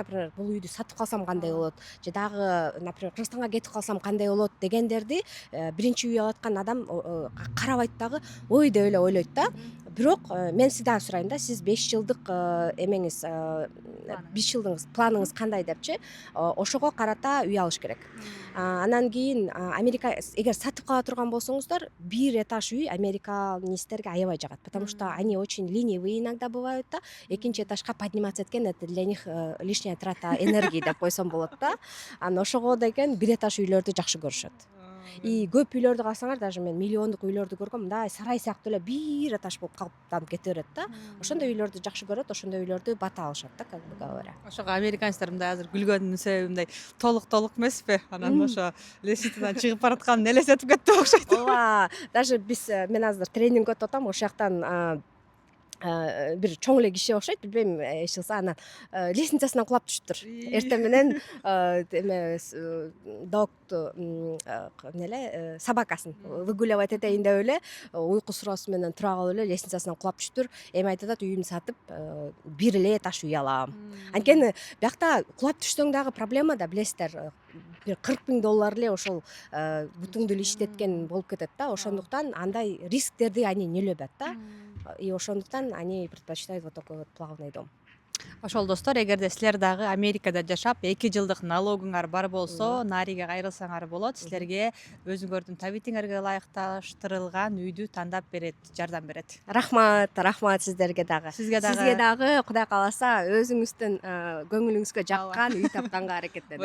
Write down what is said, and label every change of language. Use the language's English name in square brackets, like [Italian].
[Kyrgyz] Например, бул үйдү сатып калсам кандай болот, же дагы, например, Кыргызстанга кетип калсам кандай болот дегендерди биринчи үй алып аткан адам карабайт дагы, ой деп эле ойлойт да. бирок мен сиздан сурайм да, сиз 5 жылдык эмеңиз, 5 жылдык планыңыз кандай депчи, ошого карата үй алыш керек. Анан кийин Америка эгер сатып кала турган болсоңуздар, бир этаж үй американецтерге аябай жагат, [Russian] потому что они очень ленивые иногда бывают [Kyrgyz] да. Экинчи этажга [Russian] подниматься эткен, это для них лишняя трата энергии [Kyrgyz] деп койсом болот да. Анан ошого деген бир этаж үйлөрдү жакшы көрүшөт. И көп үйлөрдү карасаңар, даже мен миллиондук үйлөрдү көргөм, мындай сарай сыяктуу эле бир этаж болуп калыптанып кете берет да. Ошондой үйлөрдү жакшы көрөт, ошондой үйлөрдү бата алышат да, [Russian] как бы говоря. [Kyrgyz] Ошого американецтер мындай азыр күлгөнүнүн себеби мындай толук эмеспи? Анан ошо лестницадан чыгып баратканын элестетип кетти окшойт. Ооба, даже мен азыр тренинг өтүп атам, ошол жактан бир чоң эле киши окшойт, билбейм, эч кылса анан лестницасынан кулап түшүптүр. Эртең менен эме докту эмне эле собакасын выгуливать этейин деп эле уйку суроосу менен тура калып эле лестницасынан кулап түшүптүр. Эми айтып атат, үйүмдү сатып бир эле этаж үй алам. Анткени биякта кулап түшсөң дагы проблема да, билесиздер, бир $40,000 эле ошол бутуңду эле иштеткен болуп кетет да. Ошондуктан андай рисктерди [Russian] они не любят [Kyrgyz] да. [Russian] И [Kyrgyz] ошондуктан [Russian] они предпочитают вот такой вот плавный дом. [Kyrgyz] Ошол достор, эгерде силер дагы Америкада жашап 2 жылдык налогуңар бар болсо, Нариге кайрылсаңар болот. Силерге өзүңөрдүн табитиңерге ылайыкташтырылган үйдү тандап берет, жардам берет. Рахмат сиздерге дагы. Сизге Сизге дагы Кудай кааласа өзүңүздүн көңүлүңүзгө жаккан үй тапканга аракеттенебиз.